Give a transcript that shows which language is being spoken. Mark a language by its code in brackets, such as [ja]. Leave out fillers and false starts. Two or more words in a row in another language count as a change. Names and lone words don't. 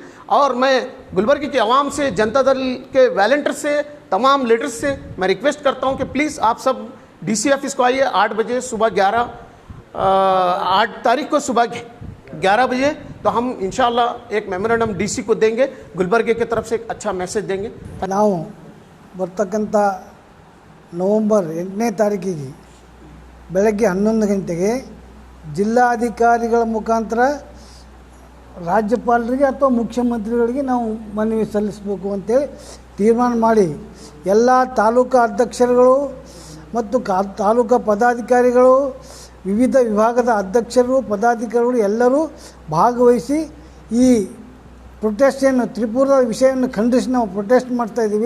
[hi] और मैं गुलबर्ग की आवाम से, जनता दल के वॉलंटियर्स से, तमाम लीडर्स से मैं रिक्वेस्ट करता हूं कि प्लीज़ आप सब [en] DC office [hi] को आइए 8 बजे सुबह 8 तारीख को सुबह 11 बजे। तो हम इंशाल्लाह एक [en] memorandum DC [hi] को देंगे, गुलबर्ग की तरफ से एक अच्छा मैसेज देंगे। [kn] ನಾವು ಬರ್ತಕ್ಕಂಥ ನವಂಬರ್ 8ನೇ ತಾರೀಕಿಗೆ ಬೆಳಗ್ಗೆ 11 ಗಂಟೆಗೆ ಜಿಲ್ಲಾಧಿಕಾರಿಗಳ ಮುಖಾಂತರ ರಾಜ್ಯಪಾಲರಿಗೆ ಅಥವಾ ಮುಖ್ಯಮಂತ್ರಿಗಳಿಗೆ ನಾವು ಮನವಿ ಸಲ್ಲಿಸಬೇಕು ಅಂತೇಳಿ ತೀರ್ಮಾನ ಮಾಡಿ ಎಲ್ಲ ತಾಲೂಕಾ ಅಧ್ಯಕ್ಷರುಗಳು ಮತ್ತು ತಾಲೂಕಾ ಪದಾಧಿಕಾರಿಗಳು, ವಿವಿಧ ವಿಭಾಗದ ಅಧ್ಯಕ್ಷರು, ಪದಾಧಿಕಾರಿಗಳು ಎಲ್ಲರೂ ಭಾಗವಹಿಸಿ ಈ ಪ್ರೊಟೆಸ್ಟನ್ನು, ತ್ರಿಪುರದ ವಿಷಯವನ್ನು ಖಂಡಿಸಿ ನಾವು ಪ್ರೊಟೆಸ್ಟ್ ಮಾಡ್ತಾಯಿದ್ದೀವಿ.